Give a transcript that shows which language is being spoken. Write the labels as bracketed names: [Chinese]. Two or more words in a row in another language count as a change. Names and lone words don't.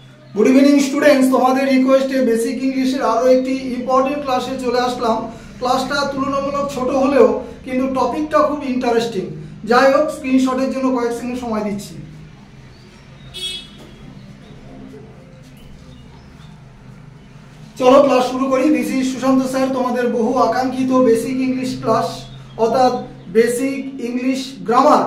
[English] good evening students [Bangla] তোমার রিকোয়েস্টে [English] basic English [Bangla] আরো একটি [English] important class [Bangla] চলে আসলাম। ক্লাসটা তুলনামূলক ছোট হলেও কিন্তু টপিকটা খুব ইন্টারেস্টিং। যাই হোক স্ক্রিনশটের জন্য কয়েক সেকেন্ড সময় দিচ্ছি। চলো ক্লাস শুরু করি। [English] this is Sushanta sir, [Bangla] তোমাদের বহু আকাঙ্ক্ষিত [English] basic English class [Bangla] অর্থাৎ [English] basic English grammar.